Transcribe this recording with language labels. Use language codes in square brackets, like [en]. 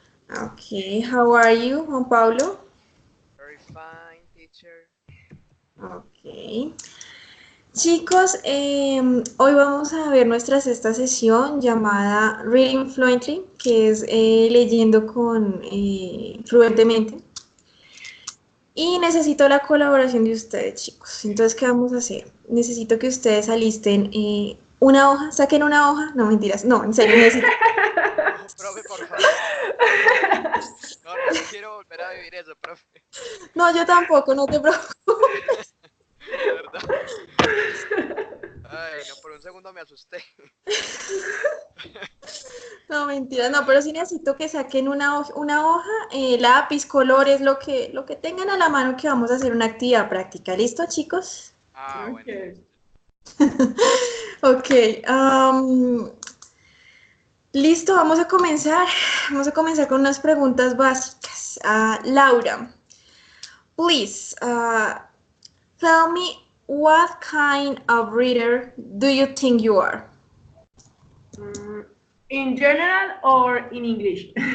[en] Okay, how are you, Juan Pablo? Very fine, teacher. Okay. [es] Chicos, hoy vamos a ver nuestra sexta sesión llamada Reading Fluently, que es leyendo fluentemente. Y necesito la colaboración de ustedes, chicos. Entonces, ¿qué vamos a hacer? Necesito que ustedes alisten una hoja, saquen una hoja. No, mentiras. No, en serio, necesito. No, profe, por favor. No, no quiero volver a vivir eso, profe. No, yo tampoco, no te preocupes. De verdad. Ay, no, por un segundo me asusté. No, mentira, no, pero sí necesito que saquen una hoja, lápiz, colores, lo que tengan a la mano que vamos a hacer una actividad práctica. ¿Listo, chicos? Ah, bueno, [en] Okay. [es] listo. Ok, listo, vamos a comenzar. Vamos a comenzar con unas preguntas básicas. [en] Laura, please, tell me what kind of reader do you think you are? In general or in English?